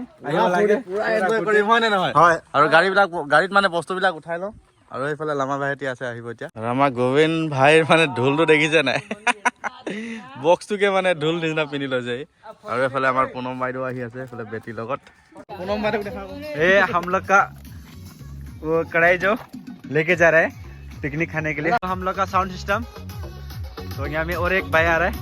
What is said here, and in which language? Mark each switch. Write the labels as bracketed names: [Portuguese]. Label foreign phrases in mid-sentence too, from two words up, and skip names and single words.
[Assamese] পুৰা এনজয় কৰিম, হয় নে নহয়? হয়। আৰু গাড়ীত বস্তুবিলাক উঠাই লওঁ। আৰু এইফালে লামা ভাইটি আছে, আহিব এতিয়া। আৰু আমাৰ গোবিন্দ ভাইৰ ঢোলটো দেখিছে নাই? বক্সটোকে ঢোল নিচিনা পিন্ধি লৈছে। আৰু এইফালে আমাৰ পুনম বাইদেউ আহি আছে এইফালে বেটিৰ লগত। পুনম বাইদেউ দেখা [Hindi] हम लोग का वो कढ़ाई जो लेके जा रहा है पिकनिक खाने के लिए। हम लोग का साउंड सिस्टम तो यहाँ में और एक भाई आ रहा है।